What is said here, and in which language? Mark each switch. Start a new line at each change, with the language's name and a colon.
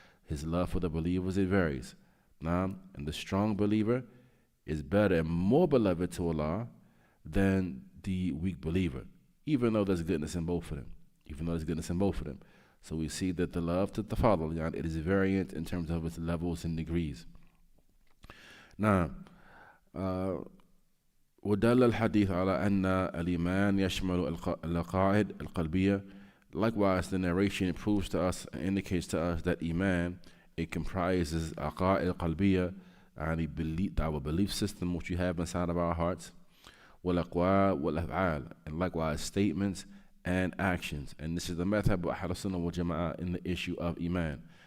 English: His love for the believers, it varies. Now, and the strong believer is better and more beloved to Allah than the weak believer, even though there's goodness in both of them. So we see that the love to tafadul, it is variant in terms of its levels and degrees.
Arabic: Now, ودل الحديث على أن الإيمان يشمل العقائد القلبية.
English: Likewise, the narration proves to us, indicates to us that Iman, it comprises aqa'id qalbiyya, and our belief system which we have inside of our hearts, wal-aqwal wal-af'al, and likewise statements and actions. And this is the madhab of Ahl Sunnah wal Jama'ah in the issue of Iman.